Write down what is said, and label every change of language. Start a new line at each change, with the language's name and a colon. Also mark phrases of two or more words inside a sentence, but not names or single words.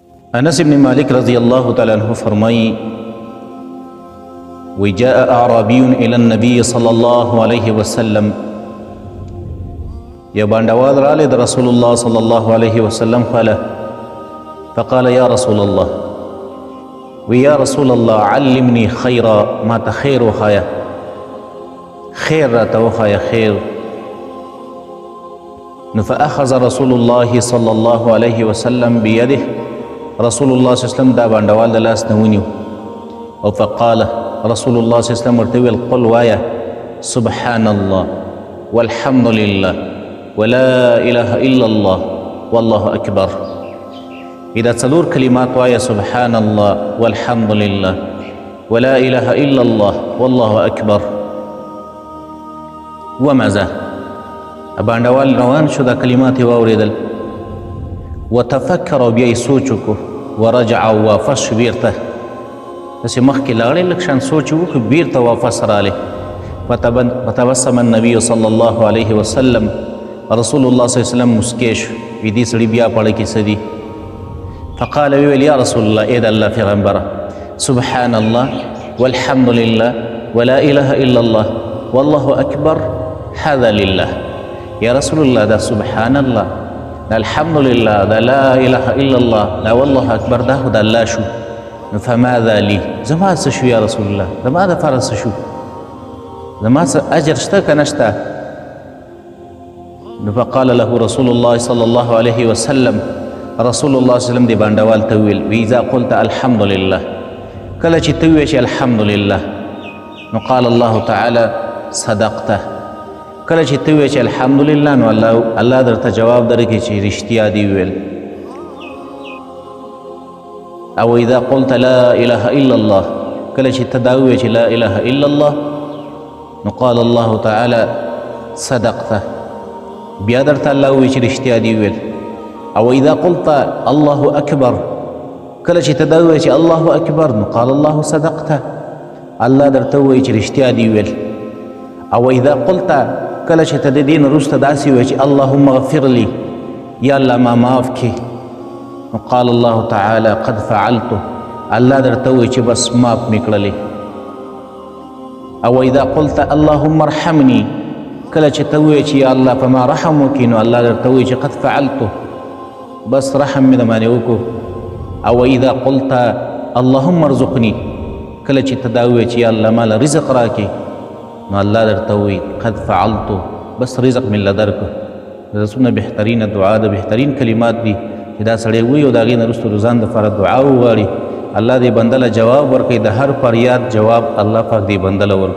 Pashto: انس بن مالک
Arabic: رضی الله تعالی عنہ
Pashto: فرمائی
Arabic: وجاء اعرابی الى النبی صلی الله علیه وسلم
Pashto: یا بانډوال رالی د رسول الله
Arabic: صلی الله علیه وسلم
Pashto: خواله
Arabic: فقال یا رسول الله ویا رسول الله علمني خیرا
Pashto: ما ته خیر وخایه خیر راته وخایه خیر نو
Arabic: فاخذ رسول الله صلی الله علیه وسلم بیده
Pashto: رسول الله
Arabic: صلی الله علیه وسلم
Pashto: دا بانډوال د لاس نه ونیو او
Arabic: فقال رسول الله صلی الله علیه وسلم
Pashto: ورته ویل قل وایه
Arabic: سبحان الله والحمد لله ولا اله الا الله والله اکبر
Pashto: اذا څلور کلمات وایه
Arabic: سبحان الله والحمد لله ولا اله الا الله والله اکبر
Pashto: ومزه بانډوال روان شو دا کلمات یې واورېدل وتفکر بیا یې سوچ وکړو ورجع واپس شو بیرته داسې مخکې لاړې لږ شان سوچ یې وکړو بیرته واپس رالی
Arabic: فتبسم النبي صلی الله علیه وسلم
Pashto: رسول الله
Arabic: صلی الله علیه وسلم
Pashto: مسکی شو وی دې سړي بیا پړه کې څه دي فقال ویل
Arabic: یا رسول الله
Pashto: ای د الله پیغمبره
Arabic: سبحان الله والحمد لله ولا اله الا الله والله اکبر هذا لله یا رسول الله
Pashto: دا
Arabic: سبحان الله
Pashto: دا
Arabic: الحمد لله
Pashto: دا
Arabic: لا اله الا الله
Pashto: دا
Arabic: والله اکبر
Pashto: دا خو د الله شو
Arabic: فماذا لي
Pashto: زما څه شو
Arabic: یا رسول الله
Pashto: زما دپاره څه شو زما څه اجر شته که نشته نو
Arabic: فقال له رسول الله صلی الله علیه وسلم
Pashto: رسول الله
Arabic: صلی وسلم
Pashto: دی بانډوال ته وویل
Arabic: واذا قلت الحمد لله
Pashto: کله چې ته ووایې چې
Arabic: الحمد لله
Pashto: نو
Arabic: قال الله تعالی صدقته
Pashto: کله چې ته ووایې چې
Arabic: الحمد لله
Pashto: نو الله درته جواب درکړي چې رښتیا دي ویل او
Arabic: اذا قلت لا اله الا الله
Pashto: کله چې ته دا ووایې چې
Arabic: لا اله الا الله
Pashto: نو
Arabic: قال الله تعالی صدقته
Pashto: بیا درته الله ووایي چې رښتیا دي ویل او
Arabic: اذا قلت الله اکبر
Pashto: کله چې ته دا ووایې چې
Arabic: الله اکبر
Pashto: نو
Arabic: قال الله صدقته
Pashto: الله درته ووایي چې رښتیا دي ویل او
Arabic: اذا قلت
Pashto: کله چې ته د دې نه وروسته داسې وایې چې
Arabic: اللهم اغفر لي
Pashto: یا الله ما معاف کړي نو
Arabic: قال الله تعالی قد فعلته
Pashto: الله درته وایي چې بس معاف مې کړلې او
Arabic: اذا قلت اللهم ارحمني
Pashto: کله چې ته وایې چې یا الله په ما رحم وکړي نو الله درته وایي چې
Arabic: قد فعلته
Pashto: بس رحم مې د باندې وکړو او
Arabic: اذا قلت اللهم ارزقني
Pashto: کله چې ته دا وایې چې یا الله ماله رزق راکړي نو الله درته وایي
Arabic: قد فعلتو
Pashto: بس رزق مې له درکړو د څومره بهترینه دعا د بهترین کلمات دي چې دا سړی وایي او د هغې نه وروسته د ځان دپاره دعا وغواړي الله دې بنده له جواب ورکوي د هر فریاد جواب الله پاک دې بنده له ورکوي